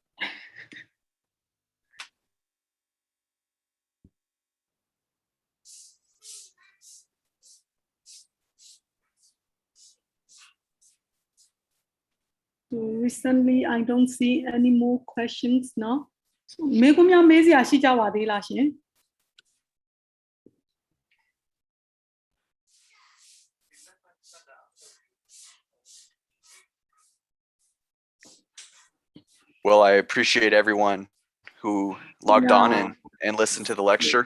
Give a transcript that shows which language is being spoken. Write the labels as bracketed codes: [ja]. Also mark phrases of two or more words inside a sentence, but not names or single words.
[en] So recently, I don't see any more questions now. So, [my] မေးခွန်းများမေးစရာရှိကြပါသေးလားရှင်? [en] Well, I appreciate everyone who logged on and listened to the lecture.